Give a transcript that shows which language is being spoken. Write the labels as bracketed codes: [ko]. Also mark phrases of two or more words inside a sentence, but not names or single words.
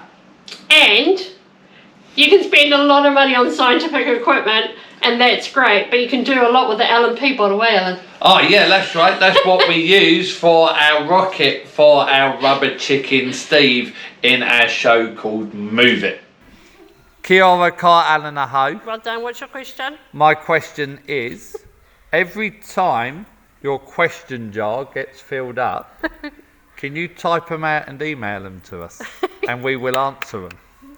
[en] And you can spend a lot of money on scientific equipment, and that's great, but you can do a lot with the L&P bottle, eh, Alan? Oh yeah, that's right. That's what we use for our rocket for our rubber chicken Steve in our show called Move It. [mi] Kia ora ka Alan aho. [en] Well done. What's your question? My question is, every time your question jar gets filled up, can you type them out and email them to us? And we will answer them.